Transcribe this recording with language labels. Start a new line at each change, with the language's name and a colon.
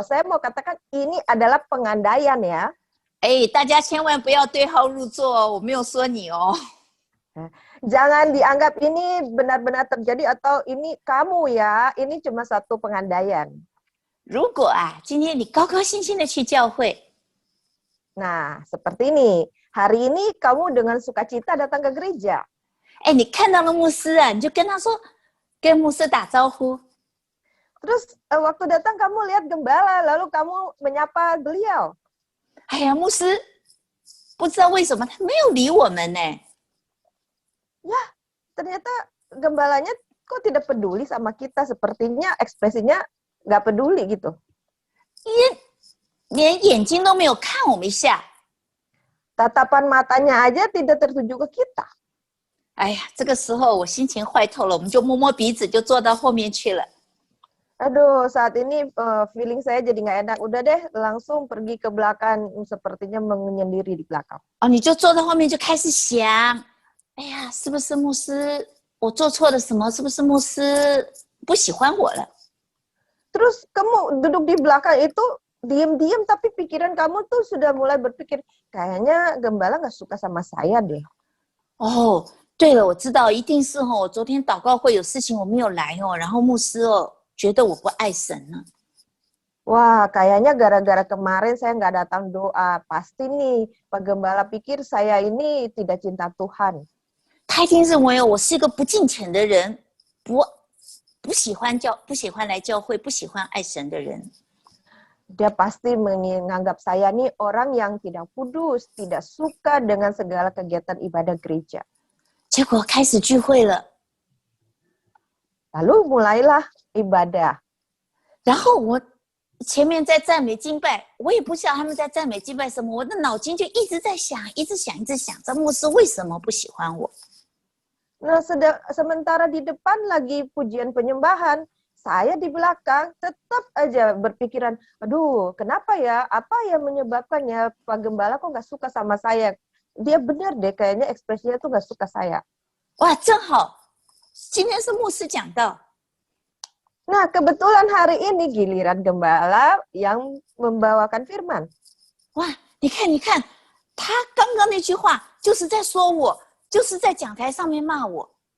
Indonesian: Saya mau katakan ini adalah pengandaian ya.
Chinese: 大家千万不要对号入座哦，我没有说你哦。
Indonesian: Jangan dianggap ini benar-benar terjadi atau ini kamu ya. Ini cuma satu pengandaian.
Chinese: 如果今天你高高兴兴的去教会，
Indonesian: Nah, seperti ini. Hari ini kamu dengan sukacita datang ke gereja.
Chinese: 你看到了牧师你就跟他说，跟牧师打招呼。
Indonesian: Terus waktu datang kamu lihat gembala, lalu kamu menyapa beliau.
Chinese: 哎呀，牧师不知道为什么他没有理我们呢？
Indonesian: Ya, ternyata gembalanya kok tidak peduli sama kita. Sepertinya ekspresinya nggak peduli gitu.
Chinese: 连眼睛都没有看我们一下。
Indonesian: Tatapan matanya aja tidak tertuju ke kita.
Chinese: 哎呀，这个时候我心情坏透了，我们就摸摸鼻子，就坐到后面去了。
Indonesian: Aduh, saat ini feeling saya jadi nggak enak. Udah deh, langsung pergi ke belakang. Sepertinya menyendiri di belakang.
Chinese: 你就坐到后面就开始想，哎呀，是不是牧师我做错了什么？是不是牧师不喜欢我了？
Indonesian: Terus kamu duduk di belakang itu diam-diam, tapi pikiran kamu tuh sudah mulai berpikir, kayaknya gembala nggak suka sama saya deh.
Chinese: 哦，对了，我知道，一定是我昨天祷告会有事情我没有来然后牧师觉得我不爱神了。
Indonesian: Wah, kayaknya gara-gara kemarin saya nggak datang doa. Pasti nih, Pak Gembala pikir saya ini tidak cinta Tuhan.
Chinese: 他一定认为我是一个不敬虔的人，不喜欢来教会，不喜欢爱神的人。
Indonesian: Dia pasti menganggap saya nih orang yang tidak kudus, tidak suka dengan segala kegiatan ibadah gereja.
Chinese: 结果开始聚会了，
Indonesian: Lalu mulailah ibadah.
Chinese: 然后我前面在赞美敬拜，我也不知道他们在赞美敬拜什么，我的脑筋就一直在想，一直想，这牧师为什么不喜欢我？
Indonesian: Nah, sementara di depan lagi pujian penyembahan, saya di belakang tetap aja berpikiran, aduh, kenapa ya? Apa yang menyebabkannya Pak Gembala kok nggak suka sama saya? Dia benar deh, kayaknya ekspresinya tuh nggak suka saya.
Chinese: 哇，正好今天是牧师讲道，
Indonesian: Nah, kebetulan hari ini giliran Gembala yang membawakan firman.
Chinese: 哇，你看，他刚刚那句话就是在说我，就是在讲台上面骂我。